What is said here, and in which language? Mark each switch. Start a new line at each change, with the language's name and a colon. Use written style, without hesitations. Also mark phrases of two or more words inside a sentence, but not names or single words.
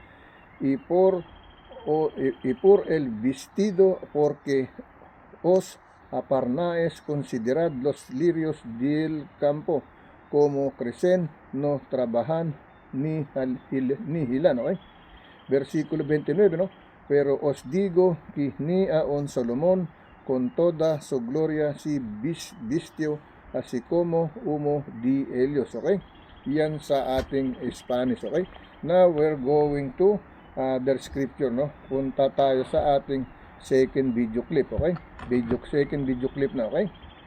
Spanish: Y por el vestido, porque os aparnáis, considerad los lirios del campo, como crecen, no trabajan ni hilan, ¿no? Versículo 29, ¿no? Pero os digo que ni aun Salomón con toda su gloria si vistió así como uno de ellos, okay?
Filipino: Yan sa ating Spanish, okay?
English: Now we're going to the scripture, no?
Filipino: Punta tayo sa ating
English: second video clip,
Filipino: okay?
English: Second video clip
Filipino: na, okay?